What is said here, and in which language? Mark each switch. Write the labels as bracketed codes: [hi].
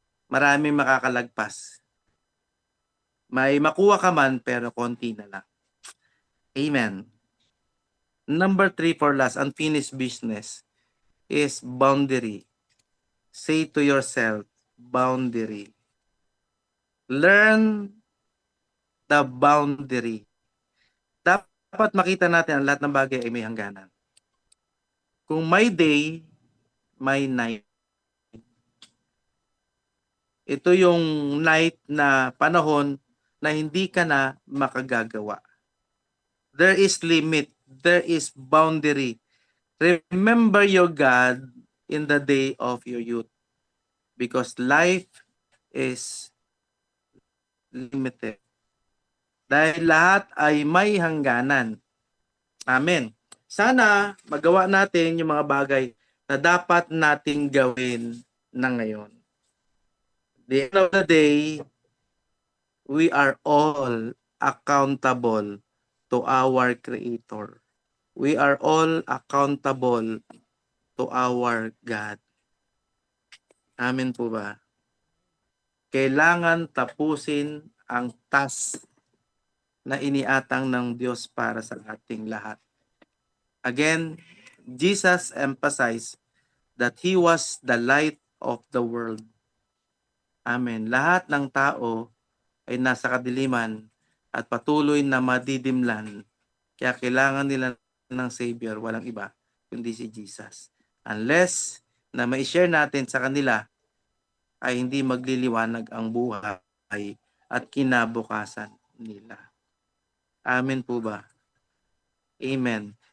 [tl] Maraming makakalagpas. May makuha ka man, pero konti na lang. Amen. [en] Number 3 for last, unfinished business is boundary. Say to yourself, boundary. Learn the boundary. [tl] Dapat makita natin ang lahat ng bagay ay may hangganan. Kung may day, may night. Ito yung night na panahon na hindi ka na makagagawa. [en] There is limit. There is boundary. Remember your God in the day of your youth. Because life is limited. [tl] Dahil lahat ay may hangganan. Amen. Sana magawa natin yung mga bagay na dapat nating gawin na ngayon. [en] The end of the day, we are all accountable to our Creator. We are all accountable to our God. [tl] Amen po ba? Kailangan tapusin ang task na iniatang ng Diyos para sa ating lahat. [en] Again, Jesus emphasized that He was the light of the world. Amen. [tl] Lahat ng tao ay nasa kadiliman at patuloy na madidimlan. Kaya kailangan nila ng Savior, walang iba, kundi si Jesus. Unless na ma-share natin sa kanila, ay hindi magliliwanag ang buhay at kinabukasan nila. Amen po ba? Amen.